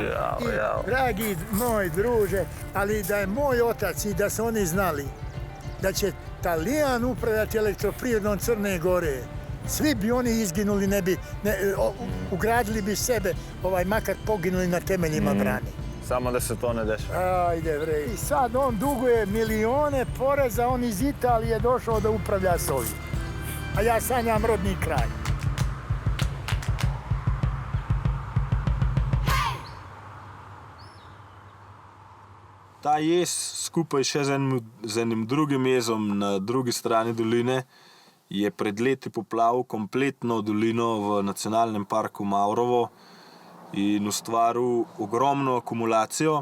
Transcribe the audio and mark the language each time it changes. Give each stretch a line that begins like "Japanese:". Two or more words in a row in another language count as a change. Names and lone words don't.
Serbian: Dragi moj druže, ali da je moj otac i da su oni znali da će Talijan upravljati elektroprivredom Crne Gore, svi bi oni izginuli, ugradili bi sebe, makar poginuli na temeljima brane. Samo da se to ne dešava. Ajde bre. I sad on duguje milione poreza, on iz Italije došao da upravlja s ovim. A ja sanjam rodni kraj.
Slovenian: Ta jez skupaj še z enim drugim jezom na drugi strani doline je pred leti poplavil kompletno dolino v nacionalnem parku Mavrovo in ustvaril ogromno akumulacijo.